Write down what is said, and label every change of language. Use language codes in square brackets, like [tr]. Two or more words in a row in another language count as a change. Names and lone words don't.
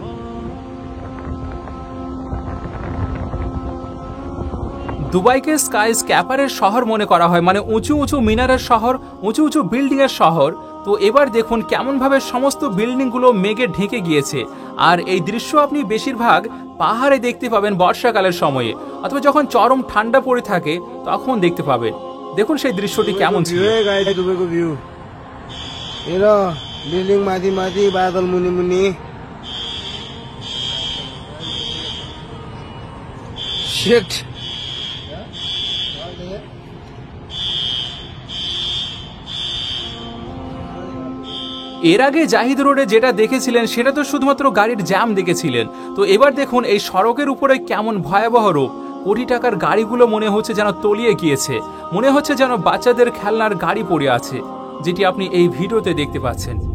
[bn] দুবাইকে [en] sky scraper's [bn] শহর মনে করা হয়, মানে উঁচু উঁচু মিনারের শহর, উঁচু উঁচু বিল্ডিং এর শহর। তো এবার দেখুন কেমনভাবে সমস্ত বিল্ডিংগুলো মেঘে ঢেকে গিয়েছে। আর এই দৃশ্য আপনি বেশিরভাগ পাহাড়ে দেখতে পাবেন বর্ষাকালের সময়ে, অথবা যখন চরম ঠান্ডা পড়ে থাকে তখন দেখতে পাবেন। দেখুন সেই দৃশ্যটি কেমন ছিল। [ne] बिल्डिङ माथि माथि बादल मुनि मुनि शिट [bn] এর আগে জাহিদ রোডে যেটা দেখেছিলেন সেটা তো শুধুমাত্র গাড়ির জ্যাম দেখেছিলেন, তো এবার দেখুন এই সড়কের উপরে কেমন ভয়াবহ রূপ। কোটি টাকার গাড়িগুলো মনে হচ্ছে যেন তলিয়ে গিয়েছে, মনে হচ্ছে যেন বাচ্চাদের খেলনার গাড়ি পড়ে আছে, যেটি আপনি এই ভিডিওতে দেখতে পাচ্ছেন।